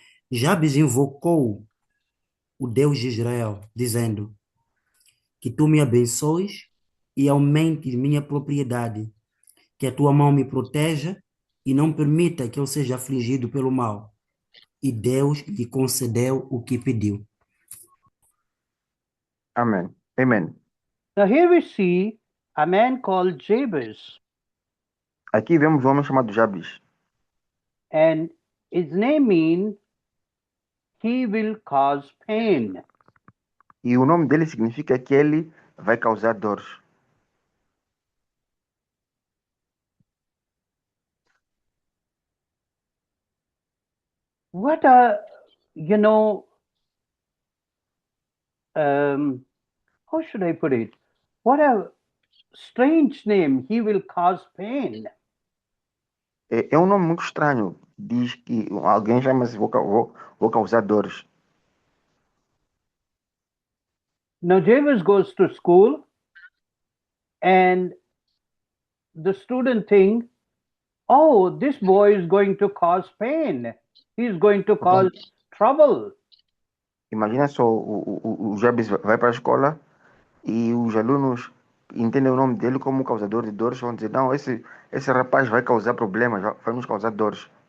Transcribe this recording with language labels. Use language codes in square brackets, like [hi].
[pt] Jabes invocou o Deus de Israel, dizendo: Que tu me abençoes e aumentes minha propriedade, que a tua mão me proteja e não permita que eu seja afligido pelo mal. E Deus lhe concedeu o que pediu. Amém. Amém. [en] Now here we see a man called Jabez, [pt] Aqui vemos um homem chamado Jabes. [en] and his name means he will cause pain. [pt] E o nome dele significa que ele vai causar dores. [en] What a, you know, how should I put it? What a strange name, he will cause pain. [pt] É um nome muito estranho. Diz que alguém chama-se vou causar dores. [en] Now Jabez goes to school, and the student think, oh, this boy is going to cause pain. He's going to cause [pt] Portanto, [en] trouble. [pt] imagina só, o Jabes vai para a escola e os alunos entendem o nome dele como causador de dores. Vão dizer, não, esse rapaz vai causar problemas, vai nos causar dores.